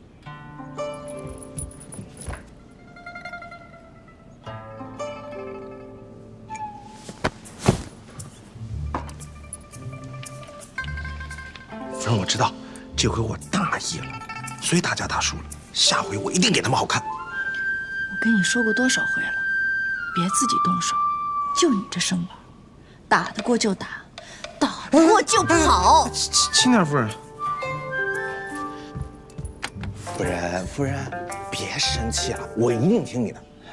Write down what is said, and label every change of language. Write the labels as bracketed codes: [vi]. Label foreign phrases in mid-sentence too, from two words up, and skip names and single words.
[zh] 夫人，我知道这回我大意了，所以大家大输了。下回我一定给他们好看。我跟你說過多少回了，別自己動手。就你這身板，打得過就打，打不過就跑。輕點，夫人。夫人，別生氣了，我一定聽你的。